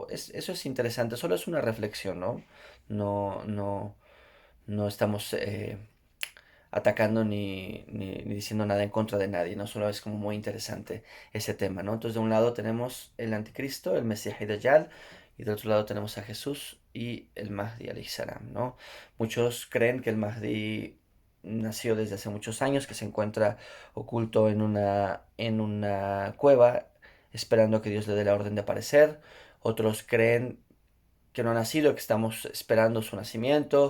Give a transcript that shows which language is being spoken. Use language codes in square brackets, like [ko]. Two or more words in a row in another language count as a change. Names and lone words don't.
[es] Eso es interesante, solo es una reflexión, ¿no? No, no, no estamos atacando ni diciendo nada en contra de nadie, ¿no? Solo es como muy interesante ese tema, ¿no? Entonces de un lado tenemos el anticristo, el Mesías Dajjal, y del otro lado tenemos a Jesús y el Mahdi [ar] عليه السلام, [es] ¿no? Muchos creen que el Mahdi nació desde hace muchos años, que se encuentra oculto en una cueva, esperando que Dios le dé la orden de aparecer. Otros creen que no ha nacido, que estamos esperando su nacimiento.